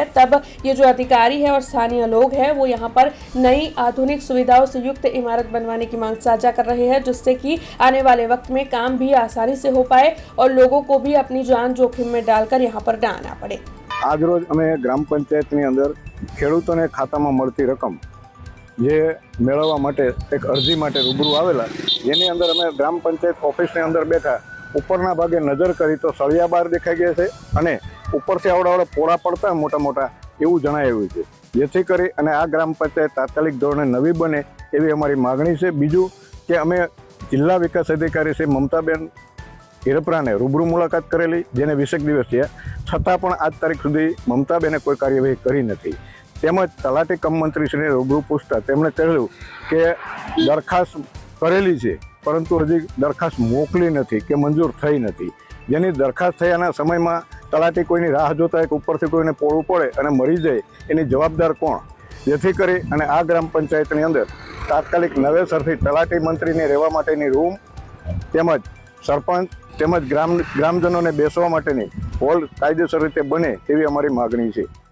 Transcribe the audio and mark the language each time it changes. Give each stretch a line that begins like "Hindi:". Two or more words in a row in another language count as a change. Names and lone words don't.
Hindi: तब ये जो अधिकारी है और स्थानीय लोग हैं, वो यहाँ पर नई आधुनिक सुविधाओं से युक्त इमारत बनवाने की मांग साझा कर रहे हैं, जिससे कि आने वाले वक्त में काम भी आसानी से हो पाए और लोगों को भी अपनी जान जोखिम में डालकर यहाँ पर ना आना पड़े।
Gujarati: આજ રોજ અમે ગ્રામ પંચાયતની અંદર ખેડૂતોને ખાતામાં મળતી રકમ જે મેળવવા માટે એક અરજી માટે રૂબરૂ આવેલા, જેની અંદર અમે ગ્રામ પંચાયત ઑફિસની અંદર બેઠા ઉપરના ભાગે નજર કરી તો સળિયા બાર દેખાઈ ગયા હૈ અને ઉપરથી આવડા પોળા પડતા મોટા મોટા એવું જણાવ્યું છે, જેથી કરી અને આ ગ્રામ પંચાયત તાત્કાલિક ધોરણે નવી બને એવી અમારી માગણી છે। બીજું કે અમે જિલ્લા વિકાસ અધિકારી શ્રી મમતાબેન હિરપરાને રૂબરૂ મુલાકાત કરેલી, જેને 20 દિવસ થયા, છતાં પણ આજ તારીખ સુધી મમતાબેને કોઈ કાર્યવાહી કરી નથી। તેમજ તલાટી કમ મંત્રીશ્રીને રૂબરૂ પૂછતા તેમણે કહ્યું કે દરખાસ્ત કરેલી છે, પરંતુ હજી દરખાસ્ત મોકલી નથી કે મંજૂર થઈ નથી, જેની દરખાસ્ત થયાના સમયમાં તલાટી કોઈની રાહ જોતા એક ઉપરથી કોઈને પોળું પડે અને મરી જાય એની જવાબદાર કોણ, જેથી કરી અને આ ગ્રામ પંચાયતની અંદર તાત્કાલિક નવેસરથી તલાટી મંત્રીને રહેવા માટેની રૂમ તેમજ સરપંચ તેમજ ગ્રામજનોને બેસવા માટેની હોલ કાયદેસર રીતે બને એવી અમારી માગણી છે।